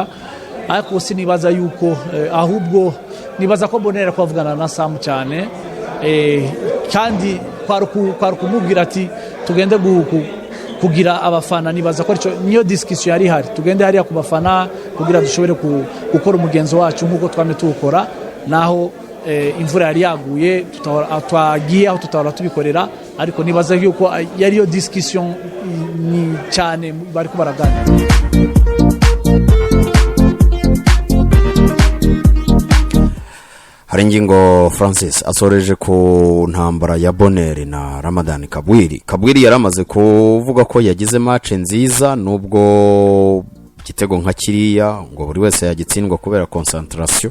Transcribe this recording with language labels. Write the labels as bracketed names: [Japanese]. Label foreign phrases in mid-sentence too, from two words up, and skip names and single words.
[Rundi] Ariko sinibaza yuko ahubwo nibaza ko Bonera ko avugana na Sam cyane, kandi kwari kumubwira ati tugende kugira abafana. Nibaza ko niyo discussion yari hari, tugende hariya ku bafana kugira dushobore gukora umugenzo wacu nk'uko twame tuwukora, naho imvura yari yaguye twagiye aho tutahora tubikorera, ariko nibaza yuko yariyo discussion ni cyane bari kubaragana. Hari ingingo Francis asoreje ku ntambara ya Bonner na Ramadan Kabwiri yaramaze kuvuga ko yagize match nziza, nubwo igitego nka kiriya ngo buri wese yagitsindwa kubera concentration,